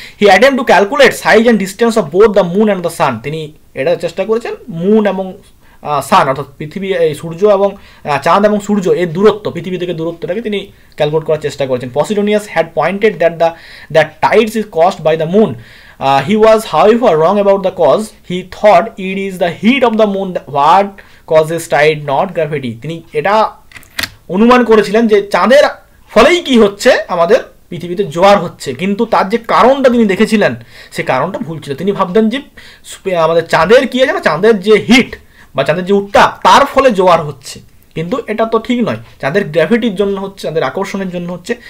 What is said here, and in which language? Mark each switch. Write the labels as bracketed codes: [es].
[en] He attempt to calculate size and distance of both the moon and the sun. [bn] তিনি এটা চেষ্টা করেছেন moon এবং সান, অর্থাৎ পৃথিবী, এই সূর্য এবং চাঁদ এবং সূর্য এর দূরত্ব, পৃথিবী থেকে দূরত্বটাকে তিনি ক্যালকুলেট করার চেষ্টা করেছেন। [en] Posidonius had pointed that tides is caused by the moon. He was however wrong about the cause. He thought it is the heat of the moon what causes tide, not gravity. [bn] তিনি এটা অনুমান করেছিলেন যে চাঁদের ফলেই কি হচ্ছে, আমাদের পৃথিবীতে জোয়ার হচ্ছে, কিন্তু তার যে কারণটা তিনি দেখেছিলেন সে কারণটা ভুল ছিল। তিনি ভাবতেন যে আমাদের চাঁদের কি আছে না, চাঁদের যে হিট বা চাঁদের যে উত্তাপ তার ফলে জোয়ার হচ্ছে, কিন্তু এটা তো ঠিক নয়, চাঁদের গ্র্যাভিটির জন্য হচ্ছে, চাঁদের আকর্ষণের জন্য হচ্ছে।